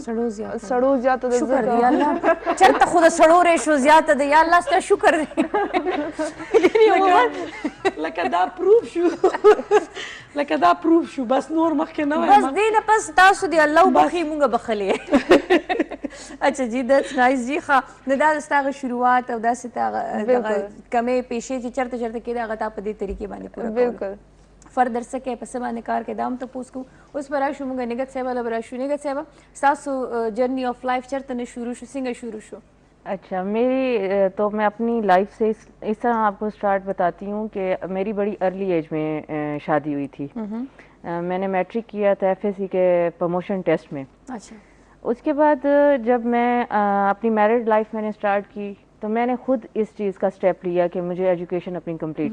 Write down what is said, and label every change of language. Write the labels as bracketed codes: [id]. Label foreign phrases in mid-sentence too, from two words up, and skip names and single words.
[ps] سړو زیاته ده شکر دی الله چرته خو د سړو ریشو زیاته ده یا الله ستاسو شکر دی لکه دا پروف شو بس نور مخکې نه بس دې نه پس تاسو دی الله وبخي مونږ بخلې [ur] اچھا جی [en] that's nice [ps] جی ښه نو دا ستاسو شروعات او داسې تا کمې پیشې چې چرته کېده هغه تا په دې طریقې باندې پوره بالکل فردر څه کوې په څه باندې کار کوې دا هم تپوس کوو اوس به راشو مونږ نګهت صاحبه له به راشو نګهت صاحبه ستاسو [en] journey of life [ps] چرته نه شروع شو څنګه شروع شو [ur] اچھا میری تو میں اپنی لائف سے اس طرح آپ کو سٹارٹ بتاتی ہوں کہ میری بڑی [en] early age [ur] میں شادی ہوئی تھی میں نے میٹرک کیا تھا ایف ایس سی کے [en] promotion test [ur] میں अच्छा اس کے بعد جب میں اپنی [en] married life [ur] میں نے سٹارٹ کی تو میں نے خود اس چیز کا سٹیپ لیا کہ مجھے ایجوکیشن اپنی کمپلیٹ